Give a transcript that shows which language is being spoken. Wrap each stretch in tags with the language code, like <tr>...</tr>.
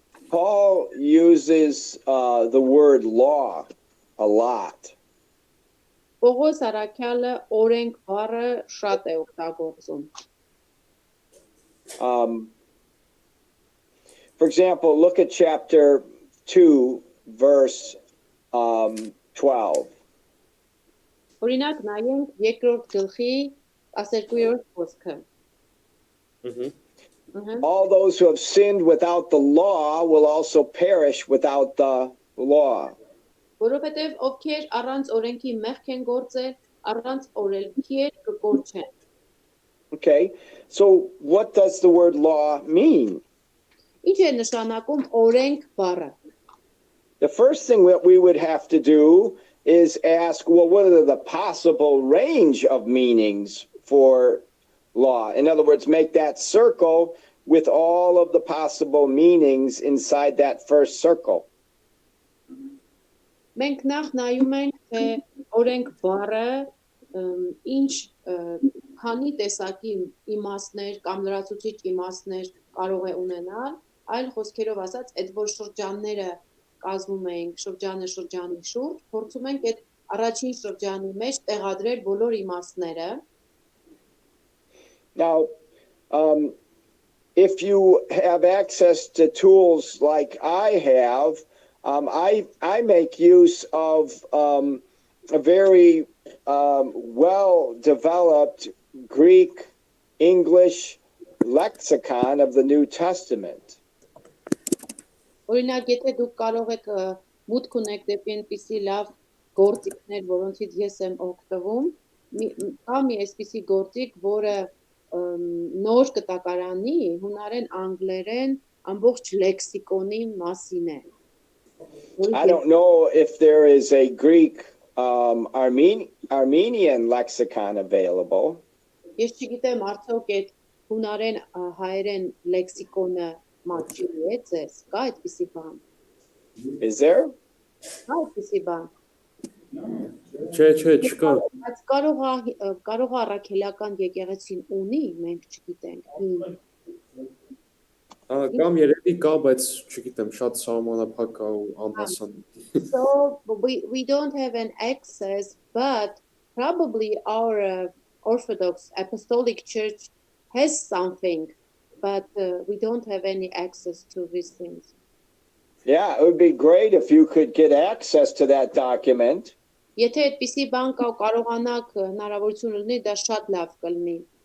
<en>Paul uses the word law a lot.</en> <hy>Պողոս առաքյալը օրենք բառը շատ է օգտագործում։</hy> <en>For example, look at chapter 2, verse 12.</en> <hy>Օրինակ նայենք երկրորդ գլխի 12-րդ խոսքը։</hy> <en>All those who have sinned without the law will also perish without the law.</en> <hy>Որովհետև ովքեր առանց օրենքի մեղք են գործել, առանց օրենքի էլ կկորչեն։</hy> <en>Okay, so what does the word law mean?</en> <hy>Ինչ է նշանակում օրենք բառը։</hy> <en>The first thing that we would have to do is ask, well, what are the possible range of meanings for law? In other words, make that circle with all of the possible meanings inside that first circle.</en> <hy>Մենք նախ նայում ենք, թե օրենք բառը ինչ քանի տեսակի իմաստներ կամ լրացուցիչ իմաստներ կարող է ունենալ, այլ խոսքերով ասած, այդ որ շրջանները կազմում ենք, շրջանը շրջանի շուրջ, փորձում ենք այդ առաջին շրջանի մեջ տեղադրել բոլոր իմաստները։</hy> <en>Now, if you have access to tools like I have, I make use of a very well-developed Greek English lexicon of the New Testament.</en> <hy>Օրինակ, եթե դուք կարող եք մուտք ունեք դեպի այնպիսի լավ գործիքներ, որոնցից ես եմ օգտվում, կա մի այսպիսի գործիք, որը նոր կտակարանի հունարեն, անգլերեն ամբողջ լեքսիկոնի մասին է։</hy> <en>I don't know if there is a Greek Armenian lexicon available.</en> <hy>Ես չգիտեմ արդյոք այդ հունարեն հայերեն լեքսիկոնը մատչի է ձեզ, կա այդպիսի բան։</hy> <en>Is there?</en> <hy>Կա այդպիսի բան։ Չէ, չկա։ Բայց կարող է առաքելական եկեղեցին ունի, մենք չգիտենք։ Կամ երևի կա, բայց չգիտեմ, շատ սահմանափակ է ու անհասան։</hy> <en>So we don't have an access, but probably our Orthodox Apostolic Church has something, but we don't have any access to these things. Yeah, it would be great if you could get access to that document.</en> <hy>Եթե այդպիսի բան կա ու կարողանաք հնարավորություն ունենալ, դա շատ լավ կլինի։</hy>